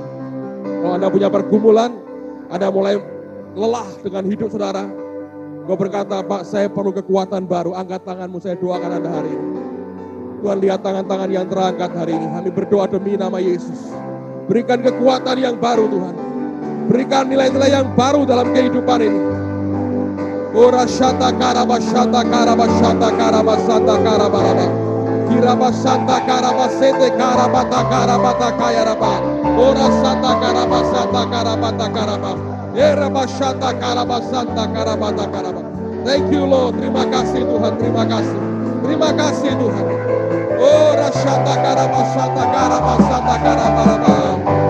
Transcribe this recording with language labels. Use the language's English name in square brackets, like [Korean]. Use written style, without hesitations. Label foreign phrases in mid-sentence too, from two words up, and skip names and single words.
[Indonesian] Kalau Anda punya pergumulan, Anda mulai lelah dengan hidup saudara, Kau berkata, Pak, saya perlu kekuatan baru, angkat tanganmu, saya doakan Anda hari ini. Tuhan, lihat tangan-tangan yang terangkat hari ini. Kami berdoa demi nama Yesus. Berikan kekuatan yang baru Tuhan. Berikan nilai-nilai yang baru dalam kehidupan ini. Ora shata karabashata karabashata karabasata karabaraba. Kirabasata karabasete karabata karabata kayaraba. Ora sata karabasata karabata karaba. Era bashata karabasata karabata karaba. [English] Thank you Lord. [Indonesian] Terima kasih Tuhan, terima kasih. Terima kasih Tuhan. Ora shata karabasata karabasata karabaraba.